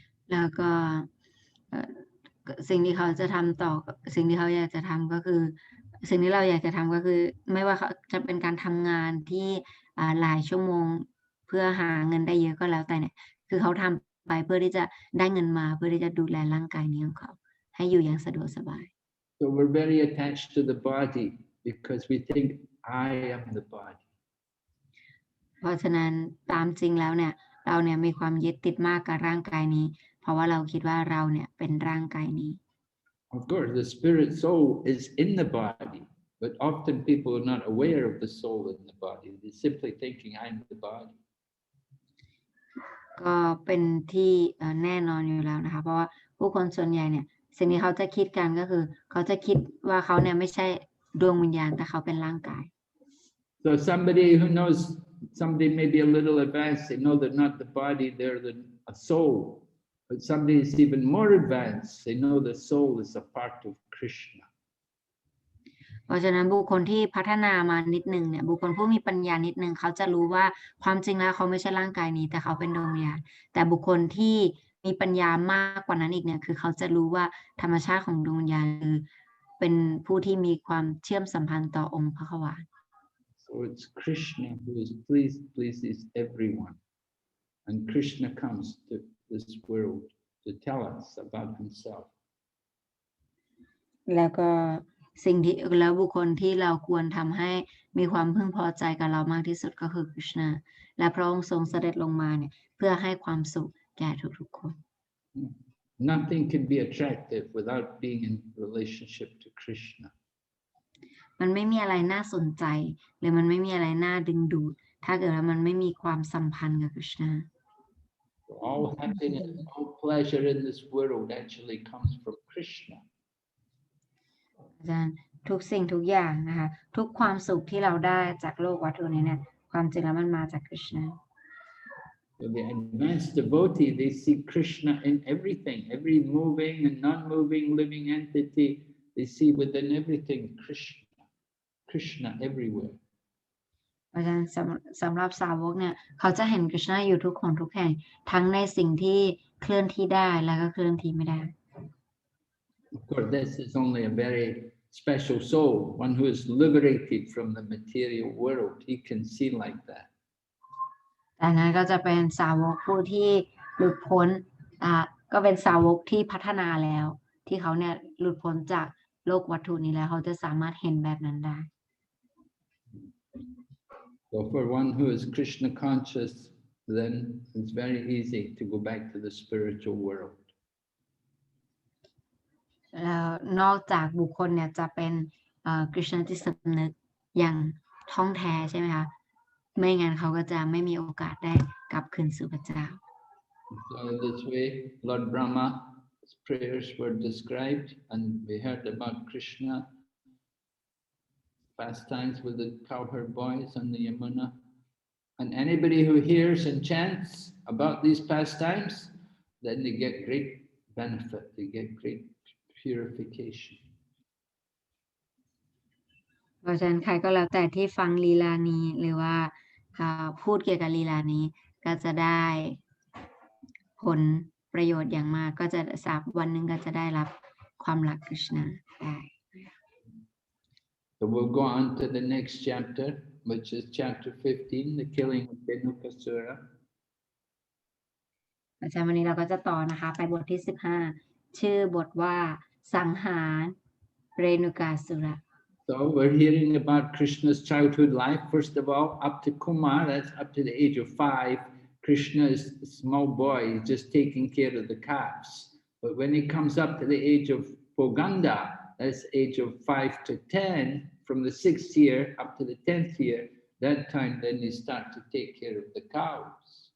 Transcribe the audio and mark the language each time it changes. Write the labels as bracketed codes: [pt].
[th] แล้วก็สิ่งที่เขาจะทำต่อสิ่งที่เขาอยากจะทำก็คือสิ่งที่เราอยากจะทำก็คือไม่ว่าเขาจะเป็นการทำงานที่หลายชั่วโมงเพื่อหาเงินได้เยอะก็แล้วแต่เนี่ยคือเขาทำไปเพื่อที่จะได้เงินมาเพื่อที่จะดูแลร่างกายนี้ของเขาให้อยู่อย่างสะดวกสบาย [en] So we're very attached to the body because we think I am the body. [th] เพราะฉะนั้นตามจริงแล้วเนี่ยเราเนี่ยมีความยึดติดมากกับร่างกายนี้เพราะว่าเราคิดว่าเราเนี่ยเป็นร่างกายนี้ [en] Of course, the spirit soul is in the body, but often people are not aware of the soul in the body. They're simply thinking I'm the body. [th] ก็เป็นที่แน่นอนอยู่แล้วนะคะเพราะว่าผู้คนส่วนใหญ่เนี่ยสิ่งที่เขาจะคิดกันก็คือเขาจะคิดว่าเขาเนี่ยไม่ใช่ดวงวิญญาณแต่เขาเป็นร่างกาย [en] So somebody who knows, somebody maybe a little advanced, they know they're not the body, they're a soul. But somebody is even more advanced, they know the soul is a part of Krishna. [th] เพราะฉะนั้นบุคคลที่พัฒนามานิดนึงเนี่ยบุคคลผู้มีปัญญานิดนึงเขาจะรู้ว่าความจริงแล้วเขาไม่ใช่ร่างกายนี้แต่เขาเป็นดวงวิญญาณแต่บุคคลที่มีปัญญามากกว่านั้นอีกเนี่ยคือเขาจะรู้ว่าธรรมชาติของดวงวิญญาณคือเป็นผู้ที่มีความเชื่อมสัมพันธ์ต่อองค์พระขวาน [en] So it's Krishna who is pleases everyone. And Krishna comes to this world to tell us about himself. [th] แล้วก็สิ่งที่แล้วบุคคลที่เราควรทำให้มีความพึงพอใจกับเรามากที่สุดก็คือคริชนาและพระองค์ทรงเสด็จลงมาเนี่ยเพื่อให้ความสุขแก่ทุกๆคน [en] Nothing can be attractive without being in relationship to Krishna. [th] มันไม่มีอะไรน่าสนใจหรือมันไม่มีอะไรน่าดึงดูดถ้าเกิดว่ามันไม่มีความสัมพันธ์กับคริชนา [en] All happiness, all pleasure in this world actually comes from Krishna. [th] อาจารย์ทุกสิ่งทุกอย่างนะคะทุกความสุขที่เราได้จากโลกวัตถุนี้เนี่ยความจริงแล้วมันมาจากคริชนา [en] So the advanced devotee, they see Krishna in everything, every moving and non-moving living entity. They see within everything Krishna everywhere. [th] เพราะฉะนั้นสำหรับสาวกเนี่ยเขาจะเห็นกฤษณะอยู่ทุกคนทุกแห่งทั้งในสิ่งที่เคลื่อนที่ได้แล้วก็เคลื่อนที่ไม่ได้ [en] Of course, this is only a very special soul, one who is liberated from the material world. He can see like that. [th] แต่นั้นก็จะเป็นสาวกผู้ที่หลุดพ้นก็เป็นสาวกที่พัฒนาแล้วที่เขาเนี่ยหลุดพ้นจากโลกวัตถุนี้แล้วเขาจะสามารถเห็นแบบนั้นได้ [en] So for one who is Krishna conscious, then it's very easy to go back to the spiritual world. [th] แล้วนอกจากบุคคลเนี่ยจะเป็นกฤษณจิตสำนึกอย่างท่องแท้ใช่ไหมคะไม่งั้นเขาก็จะไม่มีโอกาสได้กลับคืนสู่พระเจ้า [en] So in this way, Lord Brahma's prayers were described, and we heard about Krishna pastimes with the cowherd boys on the Yamuna. And anybody who hears and chants about these pastimes, then they get great benefit, they get great purification. [th] เพราะฉะนั้นใครก็แล้วแต่ที่ฟังลีลานี้หรือว่าพูดเกี่ยวกับลีลานี้ก็จะได้ผลประโยชน์อย่างมากก็จะวันหนึ่งก็จะได้รับความรักกฤษณะได้ [en] So we'll go on to the next chapter, which is chapter 15, the killing of Dhenukāsura. [th] อาจารย์วันนี้เราก็จะต่อนะคะไปบทที่15ชื่อบทว่าสังหารเรณุกาสุระ [en] So we're hearing about Krishna's childhood life. First of all, up to Kumar, that's up to the age of 5. Krishna is a small boy, he's just taking care of the calves. But when he comes up to the age of Poganda, that's age of 5 to 10, from the 6th year up to the 10th year, that time then he start to take care of the cows.